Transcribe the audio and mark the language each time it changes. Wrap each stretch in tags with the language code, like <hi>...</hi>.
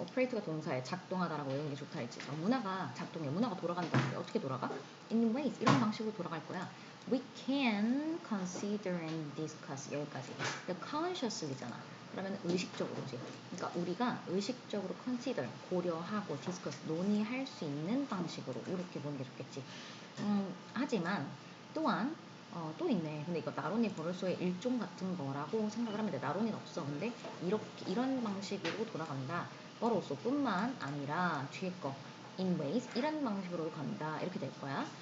<ko>operate가 동사에 작동하다라고 외우는 게 좋다 했지. 문화가 작동해. 문화가 돌아간다는데 어떻게 돌아가?</ko> <en>In ways.</en> <ko>이런 방식으로 돌아갈 거야.</ko> <en>We can consider and discuss.</en> <ko>여기까지.</ko> <en>The consciously잖아.</en> <ko>그러면 의식적으로지. 그러니까 우리가 의식적으로 consider, 고려하고 discuss, 논의할 수 있는 방식으로 이렇게 보는 게 좋겠지. 하지만 또한 또 있네. 근데 이거 나론이 벌효소의 일종 같은 거라고 생각을 하면 돼. 나론이는 없어. 근데 이런 방식으로 돌아간다. 벌효소 뿐만 아니라 뒤에 거</ko> <en>in ways</en> <ko>이런 방식으로 간다. 이렇게 될 거야.</ko>